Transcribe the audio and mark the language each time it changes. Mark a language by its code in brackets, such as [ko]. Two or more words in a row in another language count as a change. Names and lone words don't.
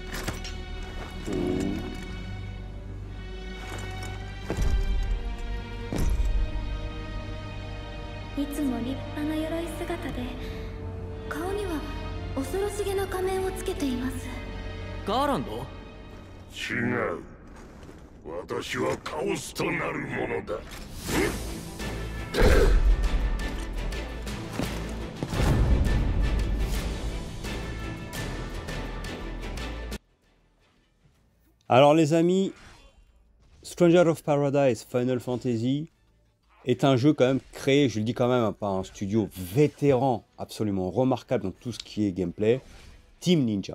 [ja] いつも立派な鎧姿で、顔には恐ろしげな仮面をつけています。ガーランド？違う。私はカオスとなるものだ。 [fr] Alors les amis, Stranger of Paradise Final Fantasy est un jeu quand même créé, je le dis quand même, par un studio vétéran absolument remarquable dans tout ce qui est gameplay, Team Ninja.